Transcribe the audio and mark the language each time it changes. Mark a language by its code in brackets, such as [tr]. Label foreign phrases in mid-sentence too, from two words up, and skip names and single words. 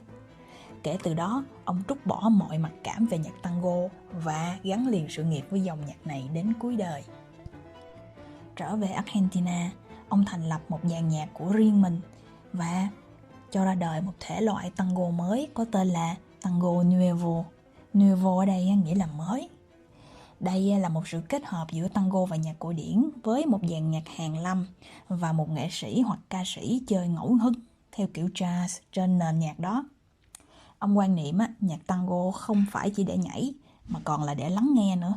[vi] Kể từ đó, ông trút bỏ mọi mặc cảm về nhạc tango và gắn liền sự nghiệp với dòng nhạc này đến cuối đời. Trở về Argentina, ông thành lập một dàn nhạc của riêng mình và cho ra đời một thể loại tango mới có tên là tango nuevo. Nuevo ở đây nghĩa là mới. Đây là một sự kết hợp giữa tango và nhạc cổ điển với một dàn nhạc hàn lâm và một nghệ sĩ hoặc ca sĩ chơi ngẫu hứng theo kiểu jazz trên nền nhạc đó. Ông quan niệm nhạc tango không phải chỉ để nhảy mà còn là để lắng nghe nữa.